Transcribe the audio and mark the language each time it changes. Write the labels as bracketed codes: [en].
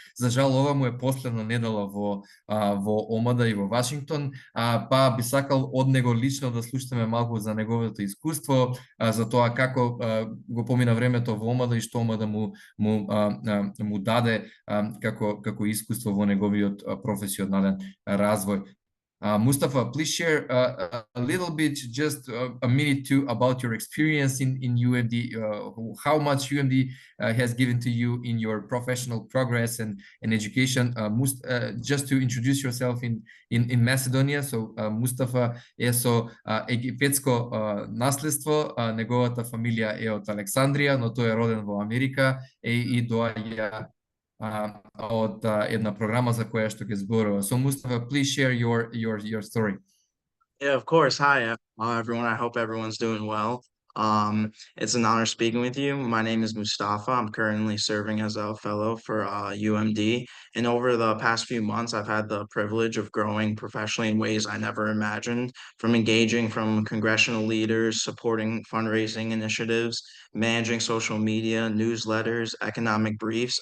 [mk] За жал, ова му е последна недела во Омада и во Вашингтон, па би сакал од него лично да слушаме малку за неговото искуство, за тоа како го помина времето во Омада и што Омада му даде како искуство во неговиот професионален развој. [en] Mustafa, please share a little bit, just a minute too, about your experience in UMD, how much UMD has given to you in your professional progress and education. Just to introduce yourself in Macedonia. [mk] So Mustafa е со египетско наследство, неговата фамилија е од Александрија, но тој е роден во Америка и доаѓа од една програма за која што ќе зборува. [en] So Mustafa, please share your story. Yeah, of course. Hi, everyone. I hope everyone's doing well. It's an honor speaking with you. My name is Mustafa. I'm currently serving as a fellow for UMD. And over the past few months, I've had the privilege of growing professionally in ways I never imagined, from engaging from congressional leaders, supporting fundraising initiatives, managing social media, newsletters, economic briefs.